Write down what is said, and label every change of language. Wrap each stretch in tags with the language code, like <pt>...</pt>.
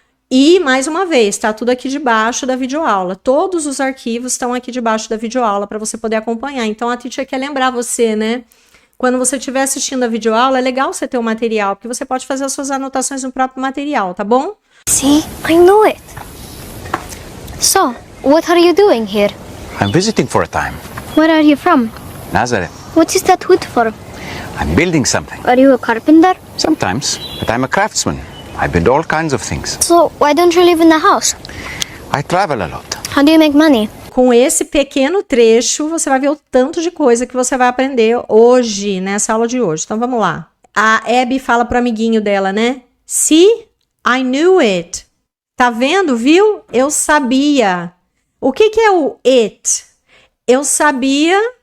<pt>E, mais uma vez, tá tudo aqui debaixo da videoaula. Todos os arquivos estão aqui debaixo da videoaula para você poder acompanhar. Então, a teacher quer lembrar você, né? Quando você estiver assistindo a videoaula, é legal você ter o material, porque você pode fazer as suas anotações no próprio material, tá bom?</pt> <en>See, I know it. So, what are you doing here? I'm visiting for a time. Where are you from? Nazareth. What is that wood for? I'm building something. Are you a carpenter? Sometimes, but I'm a craftsman. I build all kinds of things. So, why don't you live in a house? I travel a lot. How do you make money?</en> <pt>Com esse pequeno trecho, você vai ver o tanto de coisa que você vai aprender hoje, nessa aula de hoje. Então, vamos lá. A Abby fala pro amiguinho dela, né?</pt> <en>See, I knew it.</en> <pt>Tá vendo, viu? Eu sabia. O que é o it? Eu sabia...</pt>